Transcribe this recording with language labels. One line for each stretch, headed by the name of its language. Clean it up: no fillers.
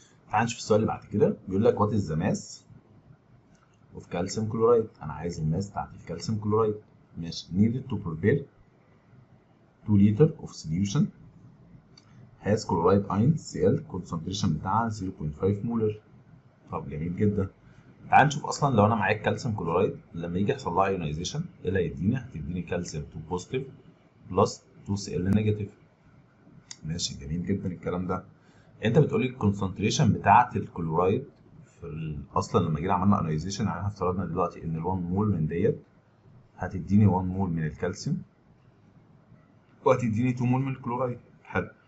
Arabic: تعال نشوف السؤال اللي بعد كده. بيقول لك
English: What is the mass of calcium chloride.
Arabic: انا عايز الماس بتاعت الكالسيوم كلورايد. ماشي.
English: needed to prepare 2 liter of solution has chloride ion Cl concentration
Arabic: بتاعها 0.5 مولر. طب جميل جدا. تعال نشوف اصلا لو انا معايا الكالسيوم كلورايد لما يجي يحصل لها ايونايزيشن ايه اللي هيديني؟ هتديني كالسيوم 2 بوزيتيف بلس 2 سي ال نيجاتيف. ماشي جميل جدا الكلام ده. انت بتقول لي الكونسنتريشن بتاعه الكلورايد في اصلا لما جينا عملنا ايونايزيشن، يعني افترضنا دلوقتي ان ال 1 مول من ديت هتديني 1 مول من الكالسيوم وهتديني 2 مول من الكلورايد. حلو.